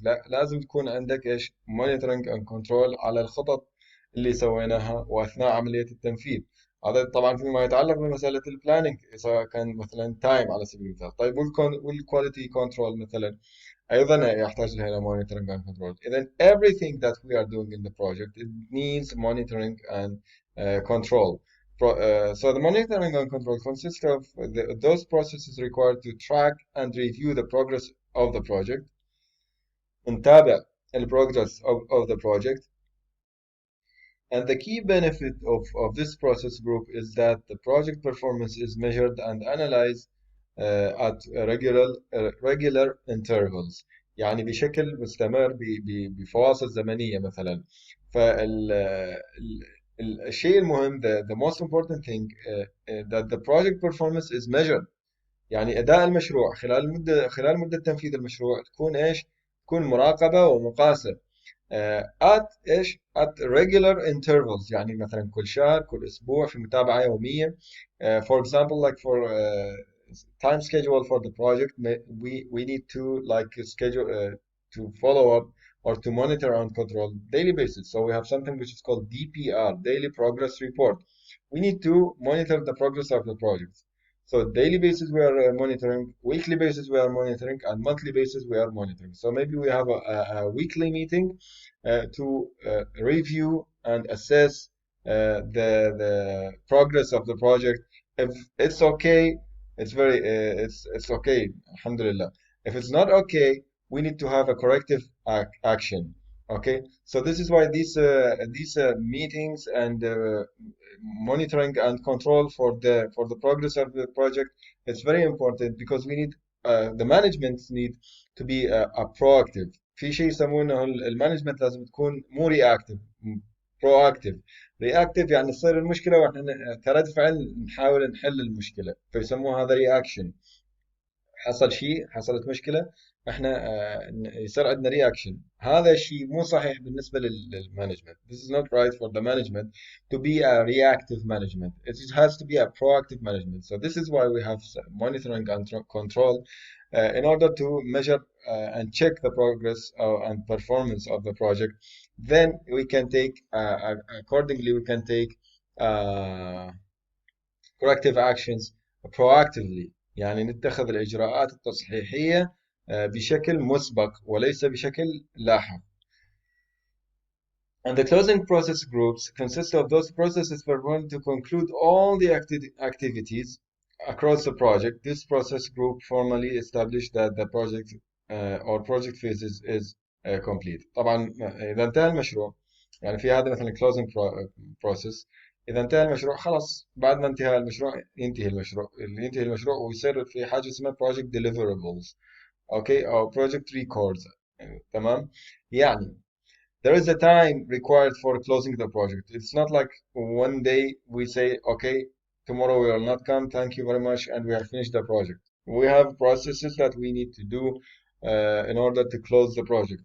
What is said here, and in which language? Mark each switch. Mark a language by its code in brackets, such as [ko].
[ar] لا، لازم تكون عندك ايش؟ [en] monitoring and control [ar] على الخطط اللي سويناها واثناء عمليه التنفيذ. هذا طبعا فيما يتعلق بمساله البلاننج، سواء كان مثلا تايم على سبيل المثال. طيب والكواليتي كنترول مثلا ايضا يحتاج لها [en] monitoring and control. [ar] اذا [en] everything that we are doing in the project it needs monitoring and control. So the monitoring and control consists of those processes required to track and review the progress of the project. [ar] نتابع [en] progress of the project. And the key benefit of this process group is that the project performance is measured and analyzed at regular intervals. [ar] يعني بشكل مستمر بفواصل زمنية مثلا. فالشيء المهم [en] the most important thing that the project performance is measured. [ar] يعني أداء المشروع خلال مدة تنفيذ المشروع تكون إيش؟ تكون مراقبة ومقاسة at إيش؟ [en] at regular intervals. [ar] يعني مثلا كل شهر، كل أسبوع، في متابعة يومية. [en] For example, like for time schedule for the project, we need to like schedule to follow up or to monitor and control daily basis. So we have something which is called DPR, daily progress report. We need to monitor the progress of the project. So daily basis we are monitoring, weekly basis we are monitoring, and monthly basis we are monitoring. So maybe we have a weekly meeting to review and assess the progress of the project. If it's okay, it's okay, alhamdulillah. If it's not okay, we need to have a corrective action. Okay, so this is why these meetings and monitoring and control for the progress of the project is very important, because we need the management need to be a proactive. [ar] في شيء يسمونه المانجمنت لازم تكون مو reactive، proactive. reactive يعني تصير المشكلة واحنا كرد فعل نحاول نحل المشكلة، فيسموها هذا reaction. حصل شيء، حصلت مشكلة، احنا يصير عندنا رياكشن. هذا الشيء مو صحيح بالنسبة للمانجمنت. [en] This is not right for the management to be a reactive management. It has to be a proactive management. So this is why we have monitoring and control in order to measure and check the progress and performance of the project. Then we can take accordingly we can take uh, corrective actions proactively. [ar] يعني نتخذ الإجراءات التصحيحية بشكل مسبق وليس بشكل لاحق. [en] And the closing process groups consist of those processes performed to conclude all the activities across the project. This process group formally established that the project or project phase is complete. [ar] طبعا إذا انتهى المشروع، يعني في هذا مثلا [en] closing process. [ar] إذا انتهى المشروع خلاص، بعد ما انتهى المشروع ينتهي المشروع ويصير في حاجة اسمها [en] project deliverables، [ar] أوكي، أو [en] project records. [ar] تمام. يعني [en] there is a time required for closing the project. It's not like one day we say, okay, tomorrow we will not come, thank you very much, and we have finished the project. We have processes that we need to do in order to close the project.